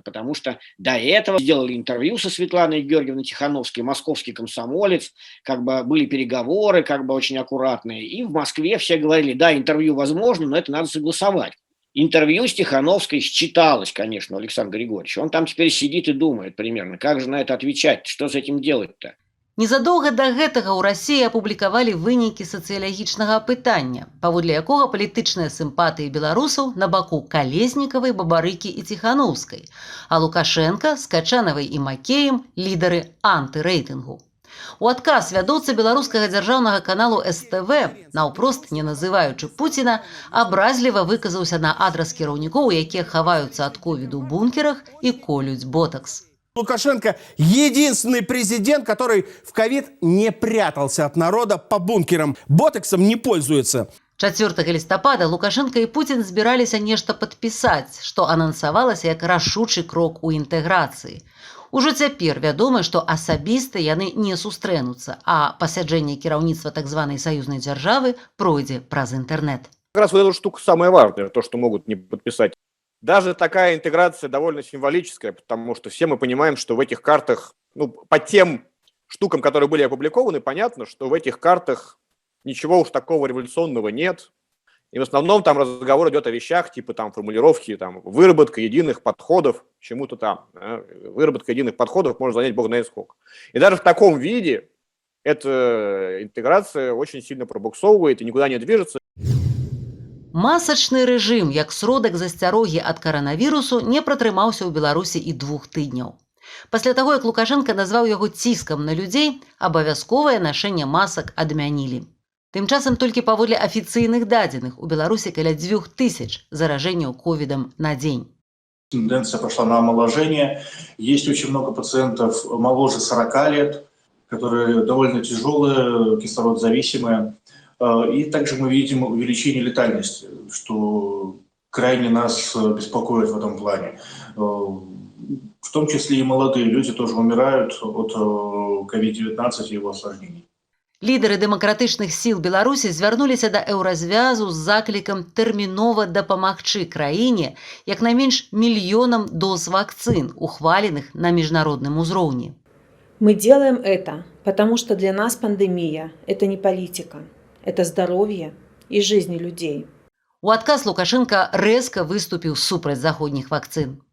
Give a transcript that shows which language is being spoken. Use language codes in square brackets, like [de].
[ru] Потому что до этого сделали интервью со Светланой Георгиевной Тихановской, московский комсомолец, как бы были переговоры, как бы очень аккуратные. И в Москве все говорили, да, интервью возможно, но это надо согласовать. Интервью с Тихановской считалось, конечно, Александр Григорьевич. Он там теперь сидит и думает примерно, как же на это отвечать, что с этим делать-то. [be] Незадолго до гэтага ў Расіі апублікавалі вынікі сацыялагічнага апытання, паводле якога палітычныя сімпатыі беларусаў на баку Калеснікавай, Бабарыкі і Тихановскай, а Лукашенко з Качанавай і Макеем лідары антырэйтынгу. У адказ вядоўца беларускага дзяржаўнага каналу СТВ, наўпрост не называючы Пуціна, абразліва выказаўся на адрас кіраўнікоў, якія хаваюцца ад ковіду ў бункерах і колюць ботакс. [ru] Лукашенко – единственный президент, который в ковид не прятался от народа по бункерам, ботоксом не пользуется. [be] 4 лістапада Лукашенко і Путін збіраліся нешта падпісаць, што анансавалася як рашучы крок у інтэграцыі. Ужо цяпер вядома, што асабіста яны не сустрэнуцца, а пасяджэнне кіраўніцтва так званай саюзнай дзяржавы пройдзе праз интернет. [ru] Как раз вот эта штука самая важная, то, что могут не подписать. Даже такая интеграция довольно символическая, потому что все мы понимаем, что в этих картах, по тем штукам, которые были опубликованы, понятно, что в этих картах ничего уж такого революционного нет. И в основном там разговор идет о вещах, типа там формулировки, там выработка единых подходов, чему-то там. Выработка единых подходов может занять бог знает сколько. И даже в таком виде эта интеграция очень сильно пробуксовывает и никуда не движется. [be] Масачны рэжым, як сродак засцярогі ад каранавірусу, не пратрымаўся ў Беларусі і 2 тыдняў. Пасля таго, як Лукашенко назваў яго ціскам на людзей, абавязковае нашэнне масак адмянілі. Тым часам толькі паводле афіцыйных дадзеных у Беларусі каля 2000 зараженняў ковідам на дзень. [ru] Тенденция пошла на омоложение. Есть очень много пациентов моложе 40 лет, которые довольно тяжелые, кислородзависимые. И также мы видим увеличение летальности, что крайне нас беспокоит в этом плане. В том числе и молодые люди тоже умирают от COVID-19 и его осложнений. [be] Лідары дэмакратычных сіл Беларусі звярнуліся да еўразвязу з заклікам тэрмінова дапамагчы краіне як найменш мільёнам доз вакцын, ухваленых на міжнародным узроўні. [ru] Мы делаем это, потому что для нас пандемия – это не политика, это здоровье и жизни людей. [be] У адказ Лукашенко рэзка выступіў супраць заходніх вакцын.